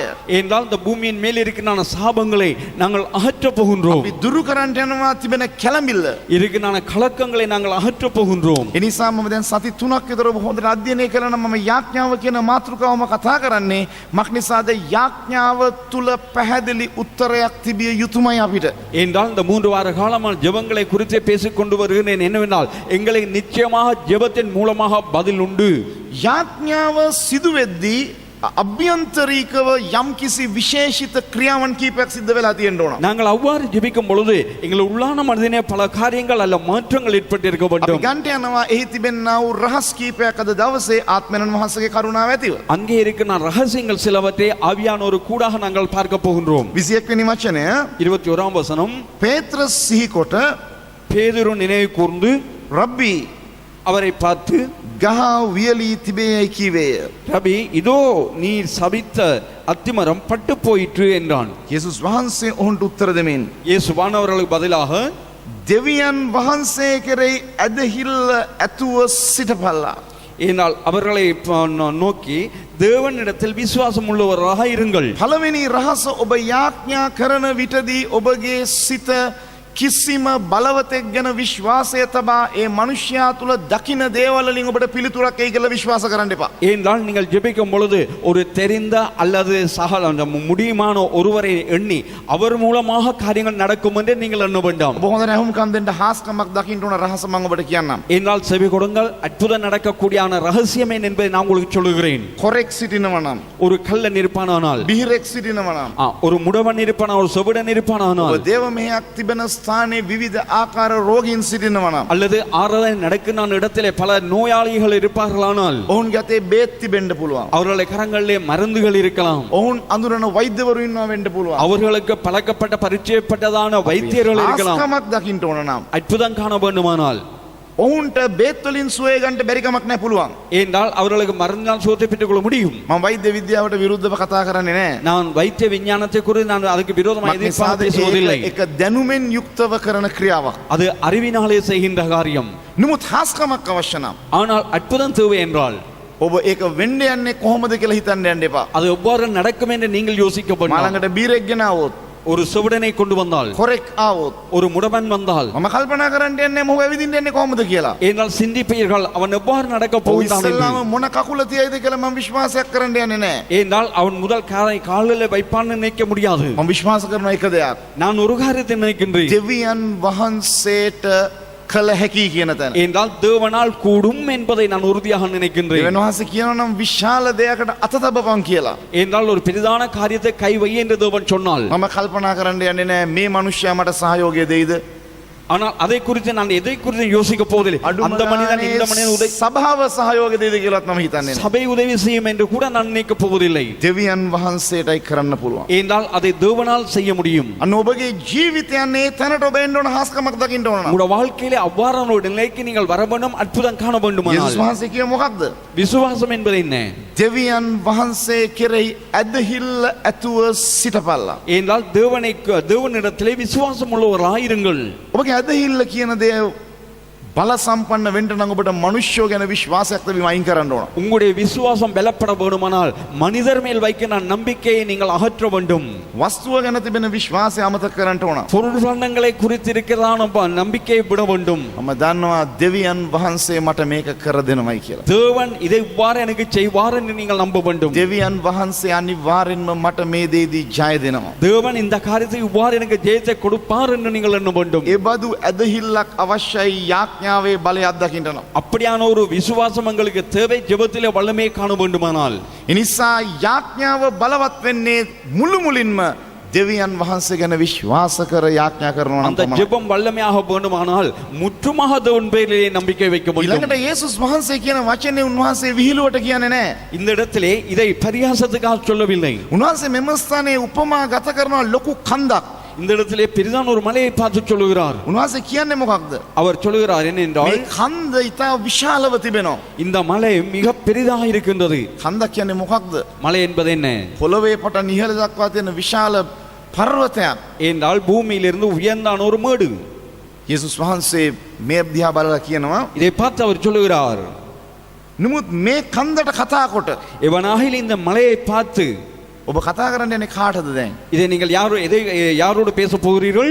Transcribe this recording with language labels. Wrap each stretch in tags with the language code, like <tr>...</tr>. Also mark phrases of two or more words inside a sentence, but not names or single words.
<ta>என்றால் இந்த பூமியின் மேல் இருக்கிற சாபங்களை நாங்கள் அகற்ற போகின்றோம்.</ta> <si>අපි දුරු කරන්නට යනවා තිබෙන කැළඹිල්ල.</si> <ta>இருக்கிற கலக்கங்களை நாங்கள் அகற்ற போகின்றோம்.</ta> <si>ඒ නිසා මම දැන් සති 3ක් විතර ඔබ හොඳට අධ්‍යයනය කළා නම් මම යාඥාව කියන මාතෘකාවම කතා කරන්නේ මක්නිසාද යාඥාව තුල පැහැදිලි උත්තරයක් තිබිය යුතුමයි අපිට.</si> <ta>என்றால் இந்த 3 வார காலமாக ஜெபங்களை குறித்து பேசிக் கொண்டு வருகிறேன். என்னவென்றால் எங்களை நிச்சயமாக ஜெபத்தின் மூலமாக பதில் உண்டு.</ta> <si>යාඥාව සිදු වෙද්දී අභ්‍යන්තරීකව යම්කිසි විශේෂිත ක්‍රියාවන් කීපයක් සිද්ධ වෙලා තියෙන්න ඕන.</si> <ta>நாங்கள் அவ்வாறு ஜெபிக்கும் பொழுது எங்கள் உள்ளான மனதிலே பல காரியங்கள் அல்ல மாற்றங்கள் ஏற்பட்டிருக்க</ta> <si>අපි</si> <ta>வேண்டும்.</ta> <si>ගන්ට යනවා එහි තිබෙන්නා වූ රහස් කීපයක් අද දවසේ ආත්මයන් වහන්සේගේ කරුණාව ඇතිව.</si> <ta>அங்கே இருக்கிற ரகசியங்கள் சிலவற்றை ஆவியான ஒரு கூடாக நாங்கள் பார்க்க போகின்றோம்.</ta> <si>21 වෙනි වචනය</si> <ta>21ஆம் வசனம்.</ta> <si>පේත්‍රස් සිහිකොට</si> <ta>பேதுரு நினைவு கூர்ந்து</ta> <si>රබ්බි</si> <ta>அவரை பார்த்து,</ta> <si>ගහ වියලී තිබේයි කීවේය.</si> <ta>ரபி, இதோ நீர் சபித்த அத்திமரம் பட்டு போயிற்று என்றான்.</ta> <si>යේසුස් වහන්සේ ඔවුන්ට උත්තර දෙමින්</si> <ta>இயேசுவானவர்களுக்கு பதிலாக,</ta> <si>දෙවියන් වහන්සේ කෙරෙහි ඇදහිල්ල ඇතුව සිටපල්ලා.</si> <ta>ஏனால் அவர்களை நோக்கி தேவனிடத்தில் விசுவாசம் உள்ளவராக இருங்கள்.</ta> <si>පළවෙනි රහස ඔබ යාඥා කරන විටදී ඔබගේ සිත කිසිම බලවතෙක් ගැන විශ්වාසය තබා ඒ මනුෂ්‍යයා තුළ දකින දේවල්වලින් ඔබට පිළිතුරක් එයි කියලා විශ්වාස කරන්න එපා.</si> <ta>ஏனென்றால் நீங்கள் ஜெபிக்கும் பொழுது ஒரு தெரிந்த அல்லது சகல அந்த முடியுமான ஒருவரை எண்ணி அவர் மூலமாக காரியங்கள் நடக்கும் என்று நீங்கள் எண்ண வேண்டாம்.</ta> <si>ඔබ හොඳ නැහුම්කම් දෙන්න හාස්කමක් දකින්න ඕන රහස මම ඔබට කියන්නම්.</si> <ta>ஏனால் செவி கொடுங்கள் அற்புதம் நடக்கக்கூடியான ரகசியம் என்ன என்பதை நான் உங்களுக்கு சொல்லுகிறேன்.</ta> <si>කොරෙක් සිටිනවා නම්,</si> <ta>ஒரு கள்ளன் இருப்பானானால்,</ta> <si>බිහිරෙක් සිටිනවා නම්,</si> <ta>ஒரு முடவன் இருப்பானால், ஒரு செவிடன் இருப்பானானால்,</ta> <si>ඔබ දේව මෙහෙයක් තිබෙන ස්ථානයේ විවිධ ආකාර රෝගීන් සිටිනවා නම්,</si> <ta>அல்லது ஆராதனை நடக்கின்ற இடத்திலே பல நோயாளிகள் இருப்பார்களானால்,</ta> <si>ඔවුන්ගේ අතේ බේත් තිබෙන්න පුළුවන්.</si> <ta>அவர்களுடைய கரங்களிலே மருந்துகள் இருக்கலாம்.</ta> <si>ඔවුන් අඳුරන වෛද්‍යවරු ඉන්නවා වෙන්න පුළුවන්.</si> <ta>அவர்களுக்கு பழக்கப்பட்ட பரிச்சயப்பட்டதான வைத்தியர்கள் இருக்கலாம்.</ta> <si>හාස්කමක් දකින්න ඕන නම්,</si> <ta>அற்புதம் காண வேண்டுமானால்,</ta> <si>ඔවුන්ට බේත් වලින් සුවය ගන්න බැරි කමක් නැහැ පුළුවන්.</si> <ta>ஏனென்றால் அவர்களுக்கு மருந்தினால் சுகத்தை பெற்றுக் கொள்ள முடியும்.</ta> <si>මම වෛද්‍ය විද්‍යාවට විරුද්ධව කතා කරන්නේ නැහැ.</si> <ta>நான் வைத்திய விஞ்ஞானத்தை குறித்து நான் அதுக்கு விரோதமாக எதிர்ப்பாக பேசுவதில்லை.</ta> <si>ඒක දැනුමෙන් යුක්තව කරන ක්‍රියාවක්.</si> <ta>அது அறிவினாலே செய்கின்ற காரியம்.</ta> <si>නමුත් හාස්කමක් අවශ්‍ය නම්,</si> <ta>ஆனால் அற்புதம் தேவை என்றால்</ta> <si>ඔබ ඒක වෙන්න යන්නේ කොහොමද කියලා හිතන්න යන්න එපා.</si> <ta>அது எவ்வாறு நடக்கும் என்று நீங்கள் யோசிக்க வேண்டாம்.</ta> <si>මාළඟට බීරෙක් ගෙන આવොත්,</si> <ta>ஒரு செவிடனை கொண்டு வந்தால்,</ta> <si>හොරෙක් ආවොත්,</si> <ta>ஒரு முடவன் வந்தால்,</ta> <si>මම කල්පනා කරන්න යන්නේ මොහොව ඇවිදින්න යන්නේ කොහොමද කියලා.</si> <ta>ஏனால் சிந்திப்பீர்கள் அவன் எவ்வாறு நடக்க</ta> <si>ඔව්</si> <ta>போகிறான் என்று.</ta> <si>ඉස්සල්ලාම මොන කකුල තියයිද කියලා මම විශ්වාසයක් කරන්න යන්නේ නැහැ.</si> <ta>ஏனால் அவன் முதல் காலில் வைப்பான்னு நினைக்க முடியாது.</ta> <si>මම විශ්වාස කරන එක දෙයක්.</si> <ta>நான் ஒரு காரியத்தை நினைக்கின்றேன்.</ta> <si>දෙවියන් වහන්සේට කළ හැකි කියන තැන.</si> <ta>ஏனால் தேவனால் கூடும் என்பதை நான் உறுதியாக நினைக்கின்றேன்.</ta> <si>දෙවියන් වහන්සේ කියනවා නම් විශාල දෙයකට අත තබපන් කියලා.</si> <ta>ஏனால் ஒரு பெரிதான காரியத்தை கை வை என்று தேவன் சொன்னால்,</ta> <si>මම කල්පනා කරන්න යන්නේ නැහැ මේ මිනිස්සයා මට සහයෝගය දෙයිද.</si> <ta>ஆனால் அதை குறித்து நான் எதை குறித்து யோசிக்க போவதில்லை. அந்த மனிதன் இந்த மனிதன் உதவி</ta> <si>සභාව සහයෝගය දෙයිද කියලාත් මම හිතන්නේ නැහැ.</si> <ta>சபை உதவி செய்யும் என்று கூட நான் நினைக்க போவதில்லை.</ta> <si>දෙවියන් වහන්සේටයි කරන්න පුළුවන්.</si> <ta>ஏனால் அதை தேவனால் செய்ய முடியும்.</ta> <si>අන්න ඔබගේ ජීවිතයන්නේ තැනට ඔබ එන්න ඕන හාස්කමක් දකින්න ඕන.</si> <ta>உங்களுடைய வாழ்க்கையிலே அவ்வாறான ஒரு நிலைக்கு நீங்கள் வர வேண்டும், அற்புதம் காண வேண்டுமானால்</ta> <si>යේසුස් වහන්සේ කියේ මොකක්ද?</si> <ta>விசுவாசம் என்பது என்ன?</ta> <si>දෙවියන් වහන්සේ කෙරෙහි ඇදහිල්ල ඇතුව සිටපල්ලා.</si> <ta>ஏனால் தேவனிடத்திலே விசுவாசம் உள்ளவராயிருங்கள்.</ta> <si>ඔබගේ ඇදහිල්ල කියන දේ බල සම්පන්න වෙන්න නම් ඔබට මනුෂ්‍යෝ ගැන විශ්වාසයක් තිබීම අයින් කරන්න ඕන.</si> <ta>உங்களுடைய விசுவாசம் பலப்பட வேண்டுமானால் மனிதர் மேல் வைக்கிற நம்பிக்கையை நீங்கள் அகற்ற வேண்டும்.</ta> <si>වස්තුව ගැන තිබෙන විශ්වාසය අමතක කරන්න ඕන.</si> <ta>பொருள்களை குறித்து இருக்கிறதான நம்பிக்கையை விட வேண்டும்.</ta> <si>මම දන්නවා දෙවියන් වහන්සේ මට මේක කර දෙනවයි කියලා.</si> <ta>தேவன் இதை இவ்வாறு எனக்கு செய்வார் என்று நீங்கள் நம்ப வேண்டும்.</ta> <si>දෙවියන් වහන්සේ අනිවාර්යෙන්ම මට මේ දේදී ජය දෙනවා.</si> <ta>தேவன் இந்த காரியத்தை இவ்வாறு எனக்கு ஜெயத்தை கொடுப்பார் என்று நீங்கள் எண்ண வேண்டும்.</ta> <si>ඒ බඳු ඇදහිල්ලක් අවශ්‍යයි යාඥාවේ බලය අත්දකින්න නම්.</si> <ta>அப்படியான ஒரு விசுவாசம் எங்களுக்கு தேவை. ஜெபத்திலே வல்லமையை காண வேண்டுமானால்</ta> <si>ඒ නිසා යාඥාව බලවත් වෙන්නේ මුළු මුලින්ම දෙවියන් වහන්සේ ගැන විශ්වාස කර යාඥා කරනවා නම්</si> <ta>அந்த</ta> <si>තමයි.</si> <ta>ஜெபம் வல்லமையாக வேண்டுமானால் முற்றுமாக தேவன் பேரிலே நம்பிக்கை வைக்க வேண்டும்.</ta> <si>ඊළඟට යේසුස් වහන්සේ කියන වචනේ උන්වහන්සේ විහිළුවට කියන්නේ නැහැ.</si> <ta>இந்த இடத்திலே இதை பரியாசத்துக்காக சொல்லவில்லை.</ta> <si>උන්වහන්සේ මෙම ස්ථානයේ උපමා ගත කරනවා ලොකු කන්දක්.</si> <ta>இந்த இடத்திலே பெரிதான ஒரு மலையை பார்த்து சொல்லுகிறார்.</ta> <si>උන්වහන්සේ කියන්නේ මොකක්ද?</si> <ta>அவர் சொல்லுகிறார் என்னென்றால்,</ta> <si>මේ කන්ද ඉතා විශාලව තිබෙනවා.</si> <ta>இந்த மலை மிக பெரிதாக இருக்கின்றது.</ta> <si>කන්දක් කියන්නේ මොකක්ද?</si> <ta>மலை என்பது என்ன?</ta> <si>පොළවේ පටන් ඉහළ දක්වා තියෙන විශාල පර්වතයක්.</si> <ta>என்றால் பூமியிலிருந்து உயர்ந்தான ஒரு மேடு.</ta> <si>යේසුස් වහන්සේ මේ දිහා බලලා කියනවා,</si> <ta>இதை பார்த்து அவர் சொல்லுகிறார்,</ta> <si>නමුත් මේ කන්දට කතා කොට</si> <ta>எவனாகில் இந்த மலையை பார்த்து,</ta> <si>ඔබ කතා කරන්න යන්නේ කාටද දැන්?</si> <ta>இதை நீங்கள் யாரோடு பேச போகிறீர்கள்?</ta>